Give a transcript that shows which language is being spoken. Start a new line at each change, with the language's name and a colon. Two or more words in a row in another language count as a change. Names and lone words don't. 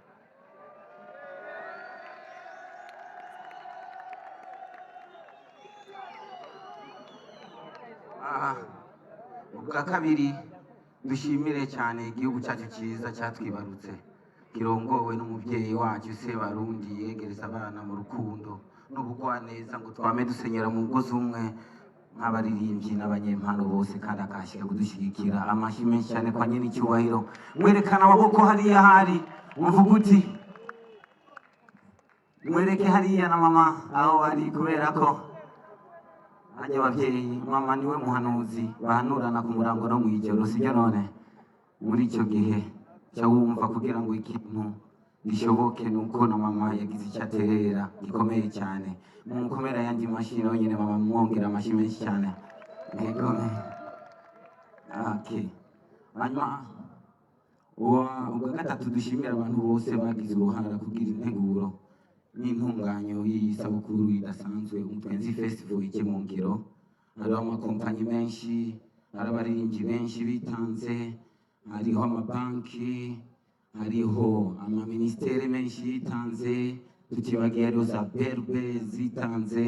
Rundi: Ubwa kabiri dushimire cyane igihugu cyacu cyiza cyatwibarutse kirongowe n'umubyeyi wacu Sebarundi yegereza abana mu rukundo n'ubugwaneza ngo twame dusenyera mu mugozi umwe nk'abaririmbyi n'abanyempano bose kandi akashyira kudushyigikira. Amashyi menshi cyane kwa nyine icyubahiro. Mwerekana amaboko hariya hari muvuga uti mwereke hariya na mama aho ari, kubera ko hajya ababyeyi mama niwe muhanuzi bahanurana ku murango no mu ijoro, sibyo? None muri icyo gihe cya wumva kugira ngo ikintu gishoboke nuko na mama yagize icyo aterera gikomeye cyane. Mukomera yandi mashyi nyine mama, mwongera amashyi menshi cyane.
English: Okay.
Rundi: Hanyuma ubwa gatatu dushimira abantu bose bagize uruhara kugira integuro n'intunganyo y'iyi sabukuru idasanzwe Umutwenzi Festival ije mu ngiro. Hariho amakompanyi menshi, hari abaririmbyi benshi bitanze, hariho amabanki, hariho amaministeri menshi yitanze, tutibagiye hariho za berbe zitanze.